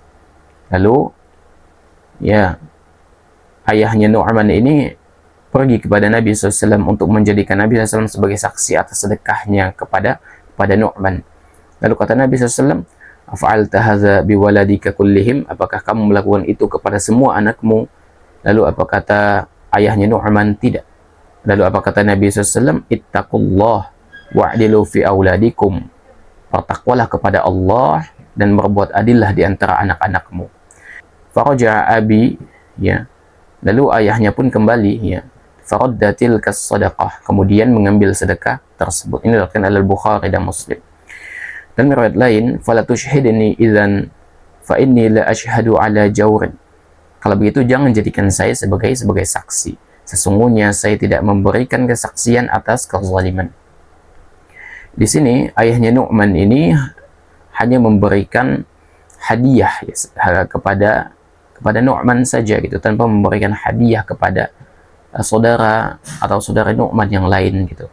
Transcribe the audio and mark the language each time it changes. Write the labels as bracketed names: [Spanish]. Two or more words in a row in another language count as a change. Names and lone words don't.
[Indonesian] Lalu ya ayahnya Nu'man ini pergi kepada Nabi SAW untuk menjadikan Nabi SAW sebagai saksi atas sedekahnya kepada Nu'man. Lalu kata Nabi SAW, [Arabic] أفعلت هذا بولدك كلهم, [Indonesian] apakah kamu melakukan itu kepada semua anakmu? Lalu apa kata ayahnya Nu'man? Tidak. Lalu apa kata Nabi SAW? [Arabic] اتقوا الله واعدلوا في أولادكم, [Indonesian] bertakwalah kepada Allah dan berbuat adillah di antara anak-anakmu. [Arabic] فرجع أبي, [Indonesian] ya, lalu ayahnya pun kembali, ya, [Arabic] فرد تلك الصدقة, [Indonesian] kemudian mengambil sedekah tersebut. Ini diriwayatkan oleh Bukhari dan Muslim. Dan riwayat lain, [Arabic] فلا تشهدني إذا فإني لا أشهد على جور, [Indonesian] kalau begitu jangan jadikan saya sebagai saksi, sesungguhnya saya tidak memberikan kesaksian atas kezaliman. Di sini ayahnya Nu'man ini hanya memberikan hadiah ya, kepada Nu'man saja gitu, tanpa memberikan hadiah kepada saudara atau saudara Nu'man yang lain gitu.